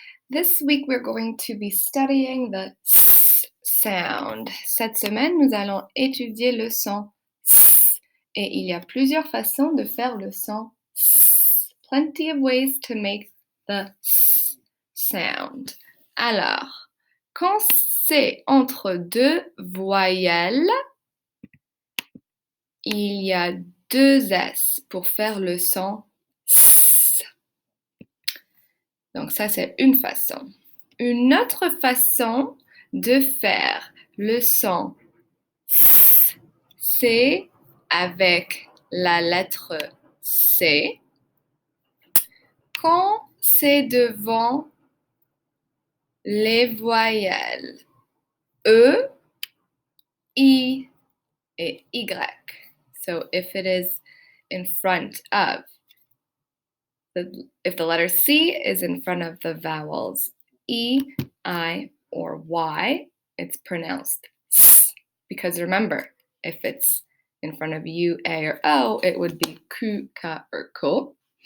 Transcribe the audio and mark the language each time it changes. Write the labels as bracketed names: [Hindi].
[English] This week we're going to be studying the S sound. [French] Cette semaine, nous allons étudier le son S. Et il y a plusieurs façons de faire le son S. [English] Plenty of ways to make the S sound. [French] Alors, quand c'est entre deux voyelles, il y a deux S pour faire le son S. Donc ça, c'est une façon. Une autre façon de faire le son S, c'est avec la lettre C. Quand c'est devant les voyelles E, I et Y. [English] So if it is in front of, if the letter C is in front of the vowels E, I, or Y, it's pronounced S. Because remember, if it's in front of U, A, or O, it would be Ku, Ka, or Ko.